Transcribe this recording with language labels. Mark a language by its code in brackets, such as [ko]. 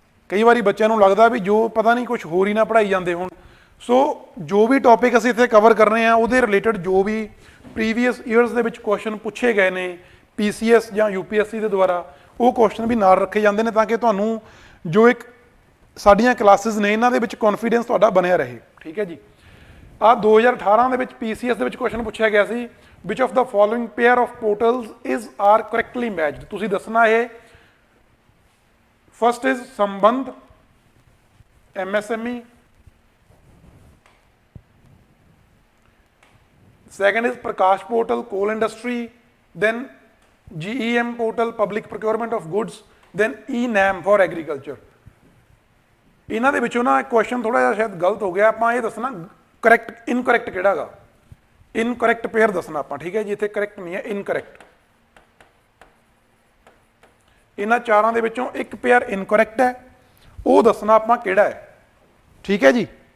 [pa] ਕਈ ਵਾਰੀ ਬੱਚਿਆਂ ਨੂੰ ਲੱਗਦਾ ਵੀ ਜੋ ਪਤਾ ਨਹੀਂ ਕੁਝ ਹੋਰ ਹੀ ਨਾ ਪੜ੍ਹਾਈ ਜਾਂਦੇ ਹੋਣ। ਸੋ ਜੋ ਵੀ ਟੌਪਿਕ ਅਸੀਂ ਇੱਥੇ ਕਵਰ ਕਰ ਰਹੇ ਹਾਂ ਉਹਦੇ ਰਿਲੇਟਡ ਜੋ ਵੀ ਪ੍ਰੀਵੀਅਸ ਈਅਰਸ ਦੇ ਵਿੱਚ ਕੁਐਸਚਨ ਪੁੱਛੇ ਗਏ ਨੇ PCS ਜਾਂ UPSC ਦੇ ਦੁਆਰਾ, ਉਹ ਕੁਐਸਚਨ ਵੀ ਨਾਲ ਰੱਖੇ ਜਾਂਦੇ ਨੇ ਤਾਂ ਕਿ ਤੁਹਾਨੂੰ ਜੋ ਇੱਕ ਸਾਡੀਆਂ ਕਲਾਸਿਸ ਨੇ ਇਹਨਾਂ ਦੇ ਵਿੱਚ ਕੌਨਫੀਡੈਂਸ ਤੁਹਾਡਾ ਬਣਿਆ ਰਹੇ, ਠੀਕ ਹੈ ਜੀ। ਆ 2018 ਦੇ ਵਿੱਚ PCS ਦੇ ਵਿੱਚ ਕੁਐਸਚਨ ਪੁੱਛਿਆ ਗਿਆ ਸੀ, [en] Which of the following pair of portals is are correctly matched. [pa] ਤੁਸੀਂ ਦੱਸਣਾ ਇਹ, [en] First is Sambandh MSME, second is Prakash portal coal industry, then GEM portal public procurement of goods, then ENAM for agriculture। [pa] ਇਹਨਾਂ ਦੇ ਵਿੱਚੋਂ ਨਾ ਕੁਐਸਚਨ ਥੋੜਾ ਜਿਹਾ ਸ਼ਾਇਦ ਗਲਤ ਹੋ ਗਿਆ, ਆਪਾਂ ਇਹ ਦੱਸਣਾ ਕਰੈਕਟ ਇਨਕਰੈਕਟ ਕਿਹੜਾ ਹੈਗਾ, ਇਨਕਰੈਕਟ ਪੇਅਰ ਦੱਸਣਾ ਆਪਾਂ, ਠੀਕ ਹੈ ਜੀ। ਇੱਥੇ ਕਰੈਕਟ ਨਹੀਂ ਹੈ, ਇਨਕਰੈਕਟ। ਇਹਨਾਂ ਚਾਰਾਂ ਦੇ ਵਿੱਚੋਂ ਇੱਕ ਪੇਅਰ ਇਨਕਰੈਕਟ ਹੈ, ਉਹ ਦੱਸਣਾ ਆਪਾਂ ਕਿਹੜਾ ਹੈ, ਠੀਕ ਹੈ ਜੀ।